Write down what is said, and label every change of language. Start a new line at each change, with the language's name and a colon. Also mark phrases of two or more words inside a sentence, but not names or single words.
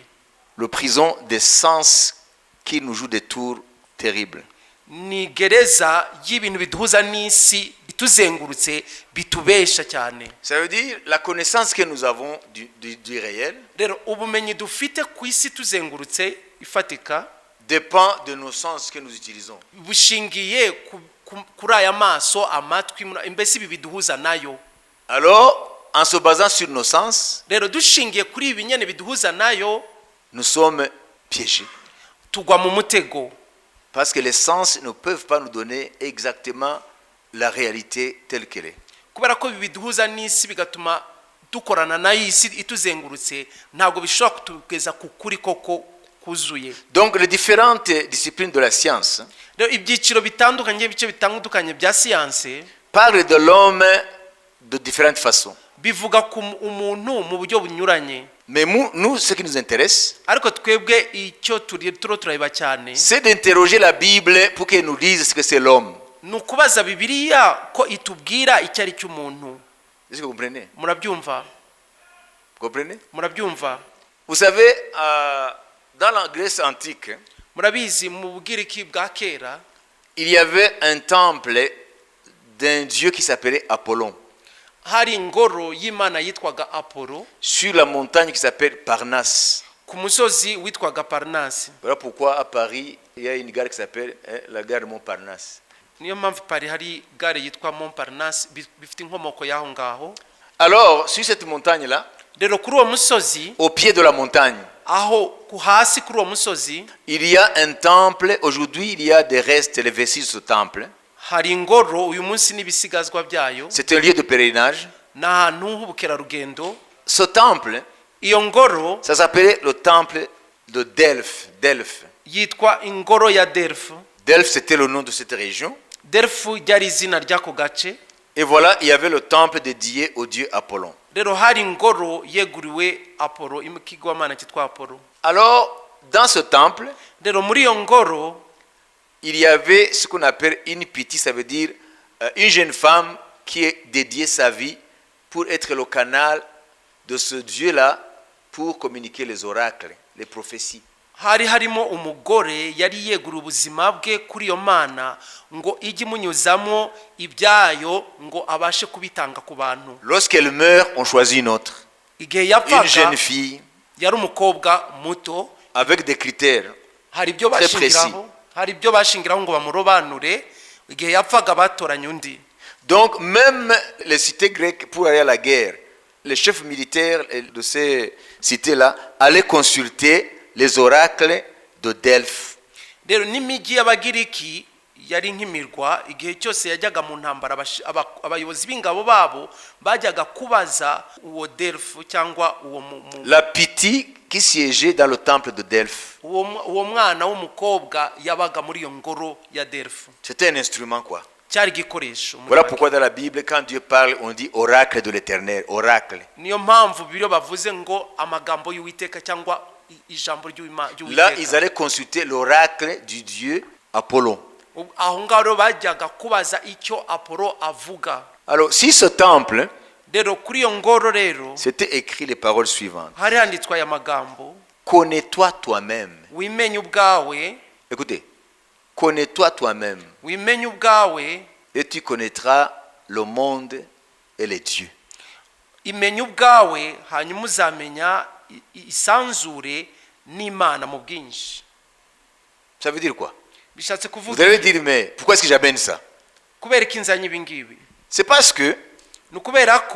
French: Le prison des sens qui nous joue des tours terribles.
Kinyarwanda: Ni gereza y'ibintu biduhuza n'isi ituzengurutse bitubesha cyane.
French: Ça veut dire la connaissance que nous avons du réel
Kinyarwanda: Rero ubumenyi dufite ku isi tuzengurutse ifatika
French: dépend de nos sens que nous utilisons.
Kinyarwanda: bushingiye kuri aya maso, amatwi, mbese ibi biduhuza nayo.
French: Alors, en se basant sur nos sens,
Kinyarwanda: Rero dushingiye kuri ibi nyene biduhuza nayo,
French: nous sommes piégés.
Kinyarwanda: tugwa mu mutego.
French: Parce que les sens ne peuvent pas nous donner exactement la réalité telle qu'elle est.
Kinyarwanda: Kubera ko ibi biduhuza n'isi bigatuma dukorana nayo isi ituzengurutse, ntabwo bishobora kutugeza ku kuri koko kuzuye.
French: Donc, les différentes disciplines de la science
Kinyarwanda: Rero ibyiciro bitandukanye, ibice bitandukanye bya siyanse
French: parlent de l'homme de différentes façons.
Kinyarwanda: bivuga ku umuntu mu buryo bunyuranye.
French: Mais nous, ce qui nous intéresse,
Kinyarwanda: Ariko twebwe icyo tureba cyane
French: c'est d'interroger la Bible pour qu'elle nous dise ce que c'est l'homme.
Kinyarwanda: ni ukubaza Bibiliya ko itubwira icyo ari cy'umuntu.
French: Est-ce que vous comprenez?
Kinyarwanda: Murabyumva?
French: Vous comprenez?
Kinyarwanda: Murabyumva?
French: Vous savez, dans la Grèce antique,
Kinyarwanda: Murabizi mu Bugiriki bwa kera
French: il y avait un temple d'un dieu qui s'appelait Apollon,
Kinyarwanda: hari ingoro y'Imana yitwaga Apollo
French: sur la montagne qui s'appelle Parnasse.
Kinyarwanda: ku musozi witwaga Parnasse.
French: Voilà pourquoi à Paris, il y a une gare qui s'appelle la gare de Montparnasse.
Kinyarwanda: Niyo mpamvu Paris hari gare yitwa Montparnasse, bifite inkomoko y'aho ngaho.
French: Alors, sur cette montagne-là,
Kinyarwanda: Rero kuri uwo musozi,
French: au pied de la montagne,
Kinyarwanda: aho hasi kuri uwo musozi
French: il y a un temple. Aujourd'hui, il y a des restes, les vestiges de ce temple.
Kinyarwanda: hari ingoro uyu munsi n'ibisigazwa byayo.
French: C'est un lieu de pèlerinage.
Kinyarwanda: Ni ahantu h'ubukerarugendo.
French: Ce temple,
Kinyarwanda: Iyo ngoro
French: ça s'appelait le temple de Delphes. Delphes.
Kinyarwanda: yitwa ingoro ya Delphes.
French: Delphes, c'était le nom de cette région.
Kinyarwanda: Delphes ryari izina ry'ako gace.
French: Et voilà, il y avait le temple dédié au dieu Apollon.
Kinyarwanda: Rero hari ingoro yeguriwe Apollo, ikigwamana cyitwa Apollo.
French: Alors, dans ce temple,
Kinyarwanda: Rero muri iyo ngoro
French: il y avait ce qu'on appelle une piti, ça veut dire une jeune femme qui a dédié sa vie pour être le canal de ce dieu-là pour communiquer les oracles, les prophéties.
Kinyarwanda: hari harimo umugore yari yeguriwe ubuzima bwe kuri iyo mana ngo ijye imunyuzamo ibyayo ngo abashe kubitanga ku bantu.
French: Lorsqu'elle meurt, on choisit une autre.
Kinyarwanda: Igihe
French: Une
Kinyarwanda: yapfaga
French: jeune fille
Kinyarwanda: yari umukobwa muto,
French: avec des critères.
Kinyarwanda: hari ibyo
French: Très
Kinyarwanda: bashingiraho ngo bamurobanure. Igihe yapfaga batoranya undi.
French: Donc, même les cités grecques, pour aller à la guerre, les chefs militaires de ces cités-là allaient consulter les oracles de Delphes.
Kinyarwanda: Rero n'imijyi y'Abagiriki yari nk'imirwa igihe cyose yajyaga mu ntambara abayobozi b'ingabo babo bajyaga kubaza uwo Delphes cyangwa uwo
French: La Pythie qui siégeait dans le temple de Delphes.
Kinyarwanda: uwo mwana w'umukobwa yabaga muri iyo ngoro ya Delphes.
French: C'était un instrument quoi.
Kinyarwanda: cyari igikoresho.
French: Voilà pourquoi dans la Bible, quand Dieu parle, on dit oracle de l'Éternel, oracle.
Kinyarwanda: niyo mpamvu biro bavuze ngo amagambo y'Uwiteka cyangwa ijambo ry'Uwiteka.
French: Là, ils allaient consulter l'oracle du Dieu Apollon.
Kinyarwanda: aho ngaho rero bajyaga kubaza icyo Apollo avuga.
French: Alors, si ce temple,
Kinyarwanda: rero kuri iyo ngoro rero
French: c'était écrit les paroles suivantes.
Kinyarwanda: hari handitswe aya magambo:
French: Connais-toi toi-même.
Kinyarwanda: wimenye ubwawe.
French: Écoutez, connais-toi toi-même
Kinyarwanda: wimenye ubwawe
French: et tu connaîtras le monde et les dieux.
Kinyarwanda: imenye ubwawe hanyuma uzamenya isanzure n'Imana mu bwinshi.
French: Ça veut dire quoi?
Kinyarwanda: bishatse
French: Vous
Kinyarwanda: kuvuga
French: allez dire, mais pourquoi est-ce que j'amène ça?
Kinyarwanda: kubera ko inzanye ibi ngibi.
French: C'est parce que
Kinyarwanda: ni ukubera ko